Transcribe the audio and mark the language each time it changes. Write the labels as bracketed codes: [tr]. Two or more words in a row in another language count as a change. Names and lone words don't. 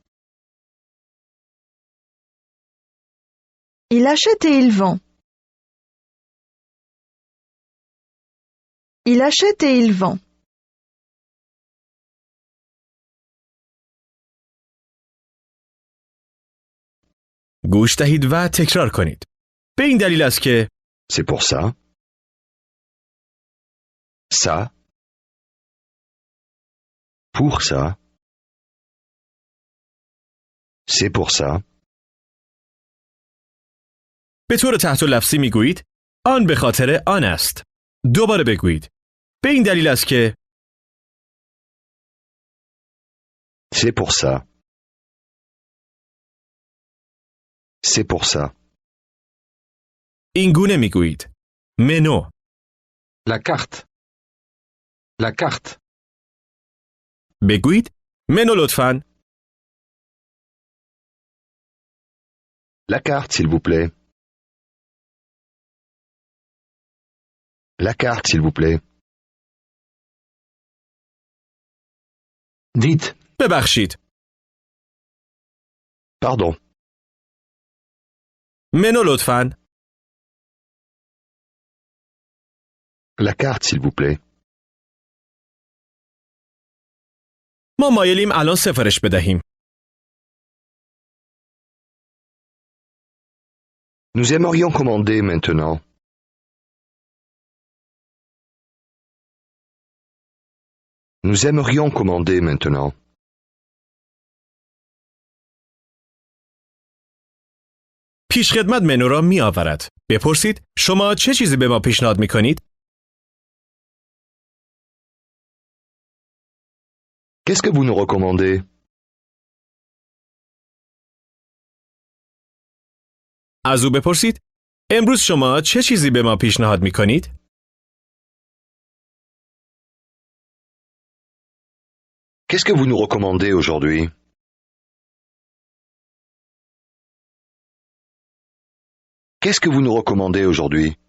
[fr] Il achète et il vend. Il achète et il vend. [fa] گوش دهید و تکرار کنید. به این دلیل است که [fr] C'est pour ça. Ça. Pour ça. C'est pour ça. [fa] به طور تحت لفظی می گویید آن به خاطر آن است. دوباره بگویید. به این دلیل است که [fr] C'est pour ça. C'est pour ça. [fa] این گونه می گویید. منو. [fr] La carte. La carte. [fa] بگویید منو لطفاً. [fr] La carte, s'il vous plaît. La carte, s'il vous plaît. Dites [fa] ببخشید. [fr] Pardon. [fa] منو لطفاً. [fr] La carte, s'il vous plaît. [fa] ما مایلیم الان سفارش بدهیم. [fr] Nous aimerions commander maintenant. Nous aimerions commander maintenant. [fa] پیشخدمت منو را می آورد. بپرسید شما چه چیزی به ما پیشنهاد می کنید؟ [fr] Qu'est-ce que vous nous recommandez? [fa] از او بپرسید امروز شما چه چیزی به ما پیشنهاد می کنید؟ [fr] Qu'est-ce que vous nous recommandez aujourd'hui? Qu'est-ce que vous nous recommandez aujourd'hui?